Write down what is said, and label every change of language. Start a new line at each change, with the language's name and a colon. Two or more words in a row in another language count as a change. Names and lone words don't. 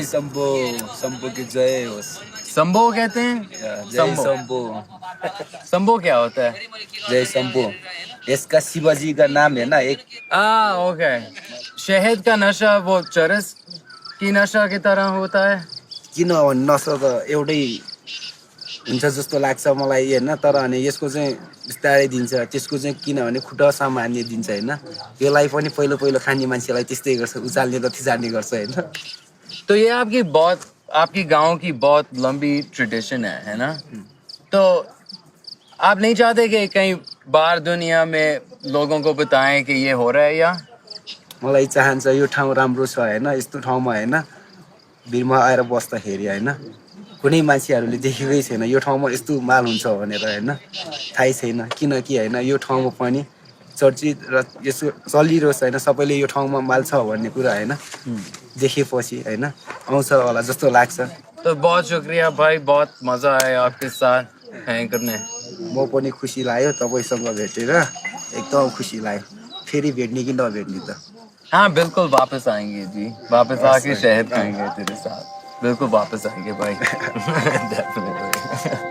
Hindi: शंभो शंभो की जय हो संभो कहते हैं? जय शंभो संभो क्या होता है? जय शंभो इसका शिवाजी का नाम है ना एक ओके. शहद का नशा वो चरस की नशा की तरह होता है.
Nepali: किन नशा त एउटै हुन्छ जस्तो लाग्छ मलाई हैन तर अनि यसको चाहिँ बिस्तारै दिन्छ त्यसको चाहिँ किनभने खुट्टा सामान्य दिन्छ हैन यसलाई पनि पहिलो खाने मान्छेलाई त्यस्तै गर्छ उचाल्ने र थिजाल्ने गर्छ हैन.
Hindi: तो ये आपकी बहुत आपकी गांव की बहुत लंबी ट्रेडिशन है ना? तो आप नहीं चाहते कि कहीं बाहर दुनिया में लोगों को बताएं कि ये हो रहा है या?
Nepali: मलाई चाहन्छ यो ठाउँ राम्रो छ होइन, यस्तो ठाउँमा होइन भिरमा आएर बस्दाखेरि होइन कुनै मान्छेहरूले देखेकै छैन यो ठाउँमा यस्तो माल हुन्छ भनेर होइन, थाहै छैन। किनकि होइन यो ठाउँमा पनि चर्चित र यसो चलिरहेछ होइन, सबैले यो ठाउँमा माल छ भन्ने कुरा होइन देखेपछि होइन आउँछ होला जस्तो लाग्छ।
Hindi: तो बहुत शुक्रिया भाई, बहुत मजा आया आपके साथ हैंग करने।
Nepali: म पनि खुसी लाग्यो तपाईँसँग भेटेर, एकदम खुसी लाग्यो। फेरि भेट्ने कि नभेट्ने त?
Hindi: हाँ बिल्कुल वापस आएंगे जी, वापस आके शहद खाएंगे तेरे साथ, बिल्कुल वापस आएंगे भाई।
English: Definitely.